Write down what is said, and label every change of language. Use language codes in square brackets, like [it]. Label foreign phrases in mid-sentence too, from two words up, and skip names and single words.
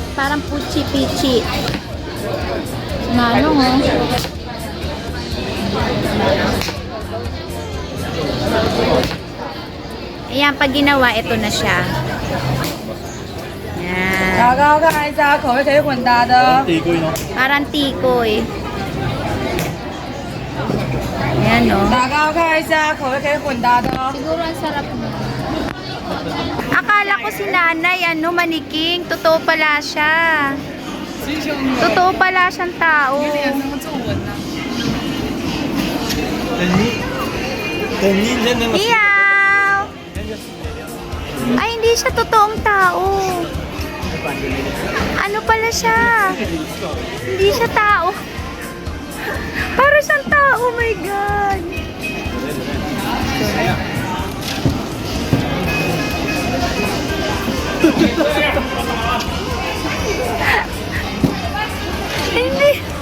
[tl] Parang puchi-pichi. Na ano, oh. Ayan, pag ginawa, ito na siya. Yan. [zh] 大家看一下，口味可以混搭的。 [tl] Tikoy, no? Parang tikoy. Ayan, no? [zh] 大家看一下，口味可以混搭的。 [tl] Siguro ang sarap niya. Akala ko si nanay, ano, maniking. Totoo pala siya. Totoo pala siyang tao. [zh] 等你认那个 [tl] Iyaw! Ay, hindi siya totoong tao. Ano pala siya? Hindi siya tao. Para siyang tao, [en] oh my God. [tl] Hindi.